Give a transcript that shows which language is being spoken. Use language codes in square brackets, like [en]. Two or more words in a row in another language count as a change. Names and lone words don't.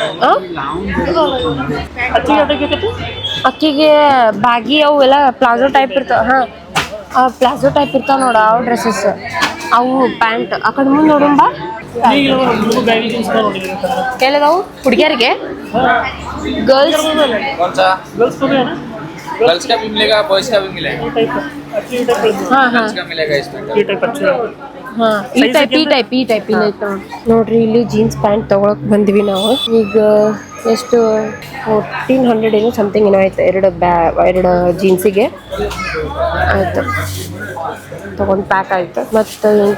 [kn] ಅಕ್ಕಿಗೆ ಬಾಗಿ ಅವು ಎಲ್ಲ [en] palazzo type [kn] ಇರ್ತಾವ ಹಾಂ [en] palazzo type [kn] ಇರ್ತಾವ ನೋಡ ಅವು ಡ್ರೆಸ್ಸಸ್ ಅವು ಪ್ಯಾಂಟ್ ಆ ಕಡೆ ಮುಂದೆ ನೋಡುಂಬ ಎಲ್ಲದಾವು ಹುಡುಗಿಯರಿಗೆ ಗರ್ಲ್ಸ್ [hi] कौन सा गर्ल्स को भी है ना गर्ल्स का भी मिलेगा बॉयज का भी मिलेगा ये टाइप [kn] ಹಾಂ ಹಾಂ [hi] गर्ल्स का मिलेगा इसमें ये टाइप अच्छा है [kn] ಹಾಂ ಈ ಟೈಪ್ ಇಲ್ಲ ಐತೆ ನೋಡ್ರಿ ಇಲ್ಲಿ [en] jeans pant [kn] ತೊಗೊಳಕ್ ಬಂದ್ವಿ ನಾವು ಈಗ ಎಷ್ಟು 1400 ಏನೋ ಸಮಥಿಂಗ್ ಏನೋ ಆಯ್ತು ಎರಡು ಜೀನ್ಸಿಗೆ ಆಯ್ತು ತೊಗೊಂಡು ಪ್ಯಾಕ್ ಆಯ್ತು ಮತ್ತು ಏನು